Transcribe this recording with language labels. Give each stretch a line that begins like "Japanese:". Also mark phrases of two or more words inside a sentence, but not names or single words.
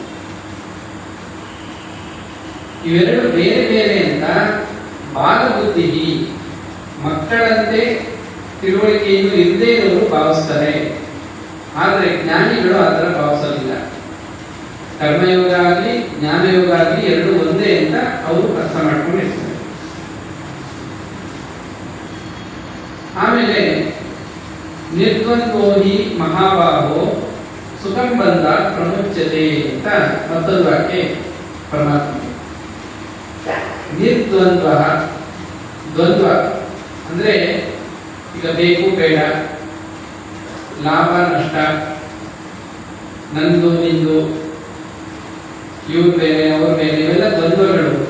Kannada: ಇವೆರಡು ಬೇರೆ ಬೇರೆ ಅಂತ ಬಾಲಬುದ್ಧಿ, ಮಕ್ಕಳಂತೆ ತಿಳುವಳಿಕೆಯನ್ನು ಇಲ್ಲದೇ ಇರೋರು ಭಾವಿಸ್ತಾರೆ. ಆದರೆ ಜ್ಞಾನಿಗಳು ಆ ಥರ ಭಾವಿಸೋದಿಲ್ಲ. ಕರ್ಮಯೋಗ ಆಗಲಿ ಜ್ಞಾನಯೋಗ ಆಗಲಿ ಎರಡು ಒಂದೇ ಅಂತ ಅವರು ಅರ್ಥ ಮಾಡ್ಕೊಂಡಿರ್ತಾರೆ. ಆಮೇಲೆ
Sanskrit: ನಿರ್ದ್ವಂದ್ವೋ ಹಿ ಮಹಾಬಾಹೋ ಸುಖಂ ಬಂದ ಪ್ರಮುಚ್ಯತೆ
Kannada: ಅಂತ ಮತ್ತೊಂದು ವಾಕ್ಯ ಪರಮಾತ್ಮ. ನಿರ್ದ್ವಂದ್ವ, ದ್ವಂದ್ವ ಅಂದ್ರೆ ಈಗ ಬೇಕು ಬೇಡ, ಲಾಭ ನಷ್ಟ, ನಂದು ನಿಂದು, ಇವ್ರ ಬೇರೆ ಅವ್ರ ಬೇರೆ, ಇವೆಲ್ಲ ದ್ವಂದ್ವಗಳು ಅಂತ.